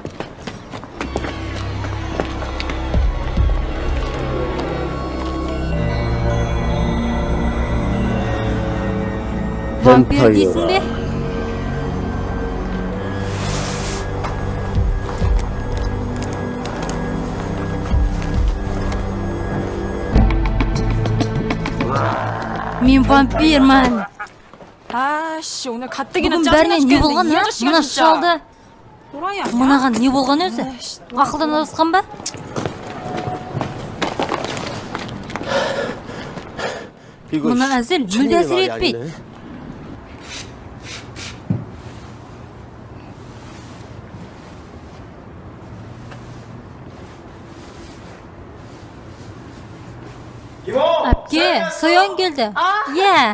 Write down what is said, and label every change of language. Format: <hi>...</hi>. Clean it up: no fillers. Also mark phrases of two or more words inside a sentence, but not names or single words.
<kk>Вампир дейсің бе? Мен вампирмін.</kk> <ko>아씨 오늘 가뜩이나</ko> <kk>Бүгін</kk> <ko>짜증나</ko> <kk>бәріне не</kk> <ko>죽겠네.</ko> <kk>болған,</kk> <ko>이</ko> <kk>а?</kk> <ko>아저씨가</ko> <kk>Мына</kk> <ko>진짜.</ko> <kk>шалды.</kk> <ko>또라이 아니야?</ko> <kk>Мынаған не болған өзі? Ақылдан адасқан ба? Мына әзіл мүлде әсер етпейді. Әпке, Соян келді. Иә.</kk>